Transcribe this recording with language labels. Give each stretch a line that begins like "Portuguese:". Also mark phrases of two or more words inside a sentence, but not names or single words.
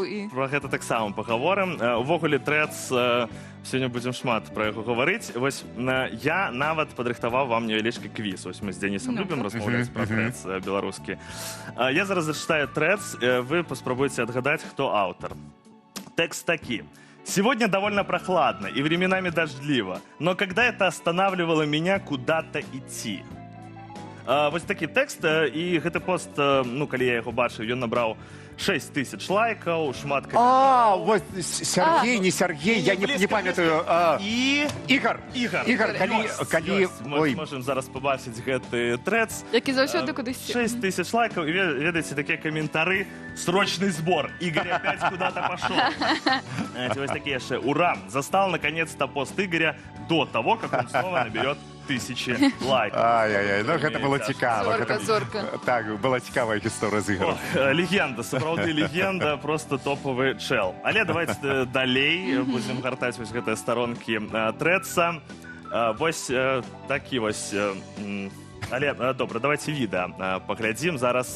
Belarusian: Про гэта таксама пагаворым. Увогуле, трэц, сёння будзем шмат пра яго гаварыць. Вось я нават падрыхтаваў вам невялічкі квіз. Вось мы з Денисом любім размаўляць пра трэц беларускі. Я зараз зачытаю трэц, вы паспрабуйце адгадаць, хто аўтар. Тэкст такі:
Russian: сегодня довольно прохладно и временами дождливо, но когда это останавливало меня куда-то идти.
Belarusian: Вось такі тэкст, і гэты пост, калі я яго бачыў, ён набраў 6000 лайкаў, шмат... Вот Сергей, не Сергей, я не памятаю. Ігор, калі...
Russian: Мы можем
Belarusian: зараз побачыць гэты трэц. Які заўсёды кудысьці. 6000 лайкаў, і ведаеце, такія каментары:
Russian: срочный сбор, Игорь опять куда-то пошел. Вось такие яшчэ: ура, застал наконец-то пост Игоря до того, как он снова наберет 1000 лайков. Ай-яй-яй,
Belarusian: гэта было цікава. Зорка. Так, была цікавая гісторыя з Ігорем. Легенда, сапраўды легенда,
Russian: просто топовы чел.
Belarusian: Але давайте далей будзем гартаць вось гэтыя старонкі трэца. Вось такі вось Але добра, давайте відэа паглядзім зараз.